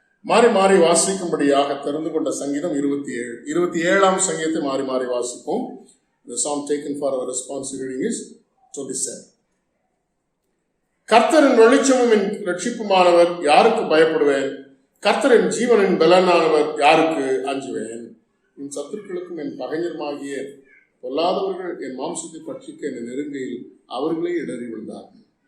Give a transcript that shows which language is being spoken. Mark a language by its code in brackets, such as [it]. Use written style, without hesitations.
[ta] மாறி மாறி வாசிக்கும்படியாக தெரிந்து கொண்ட சங்கீதம் 27 சங்கீதத்தை மாறி மாறி வாசிப்போம். [en] The psalm taken for our responsibility is 27. [ta] கர்த்தரின் வெளிச்சமும் என் ரட்சிப்புமானவர், யாருக்கு பயப்படுவேன்? கர்த்தரின் ஜீவனின் பலனானவர், யாருக்கு அஞ்சுவேன்? என் சத்துருக்களுக்கும் என் பகைஞருமாகிய பொல்லாதவர்கள் என் மாம்சத்தை பட்சிக்க என்னை நெருங்கையில் அவர்களே இடறி விழுந்தார்கள்.